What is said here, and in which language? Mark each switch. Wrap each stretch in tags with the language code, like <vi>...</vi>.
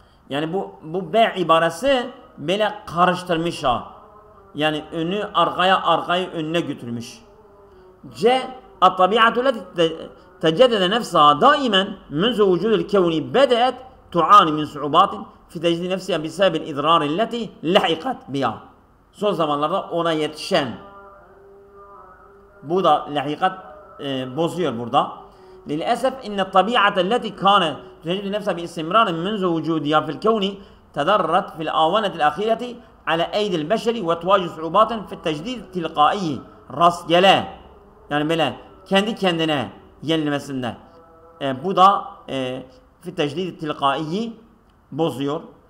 <tr>Yani bu B ibaresi böyle karıştırmış ha. Yani önü arkayı önüne götürmüş.</tr> <ar>C الطبيعة التي تجدد نفسها دائما منذ وجود الكون بدأت تعاني من صعوبات في تجديد نفسها بسبب الإضرار التي لحقت بها.</ar> <tr>Son zamanlarda ona yetişen bu da lahikat bozuyor burada.</tr> <ar>للأسف إن الطبيعة التي كانت تجد نفسها باستمرار منذ وجودها في الكون تضررت في الآونة الأخيرة على أيدي البشر وتواجه صعوبات في التجديد التلقائي</ar> <tr>rastgele yani böyle kendi kendine yenilmesinde bu da fi tecdid tilkaiyi bozuyor.</tr>